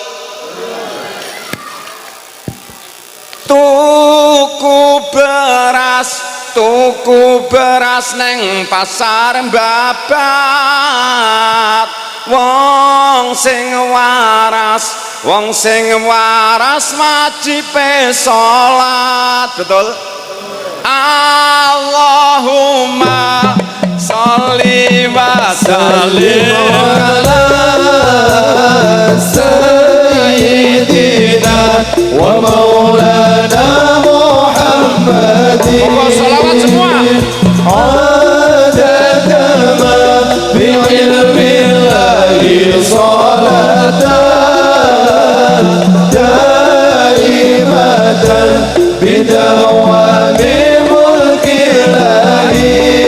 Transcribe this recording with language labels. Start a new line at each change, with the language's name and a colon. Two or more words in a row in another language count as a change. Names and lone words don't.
Javanese: Tuku beras neng pasar babat. Wong sing waras wajib salat. Betul?
Arabic: اللهم صل وسلم على سيدنا ومولانا محمد.
Indonesian: Sholawat semua.
Arabic: عدد ما بعلم الله صلاة دائمة بدوام ملك الله.